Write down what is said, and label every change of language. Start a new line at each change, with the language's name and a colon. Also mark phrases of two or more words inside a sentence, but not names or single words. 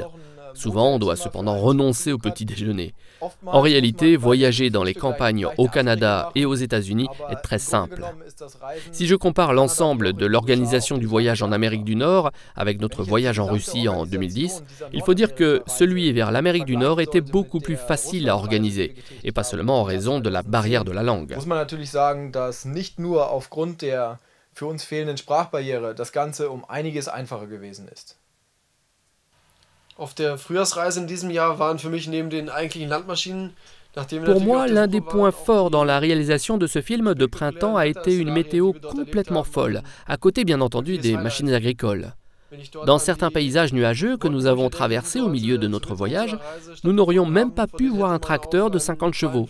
French: Souvent, on doit cependant renoncer au petit déjeuner. En réalité, voyager dans les campagnes au Canada et aux États-Unis est très simple. Si je compare l'ensemble de l'organisation du voyage en Amérique du Nord avec notre voyage en Russie en 2010, il faut dire que celui vers l'Amérique du Nord était beaucoup plus facile à organiser, et pas seulement en raison de la barrière de la langue.
German: Muss man natürlich sagen, dass nicht nur aufgrund der für uns fehlenden Sprachbarriere das Ganze einiges einfacher gewesen ist. Auf der Frühjahrsreise in diesem Jahr waren für mich neben den eigentlichen Landmaschinen,
French: Pour moi, l'un des points forts dans la réalisation de ce film de printemps a été une météo complètement folle, à côté bien entendu des machines agricoles. Dans certains paysages nuageux que nous avons traversés au milieu de notre voyage, nous n'aurions même pas pu voir un tracteur de 50 chevaux.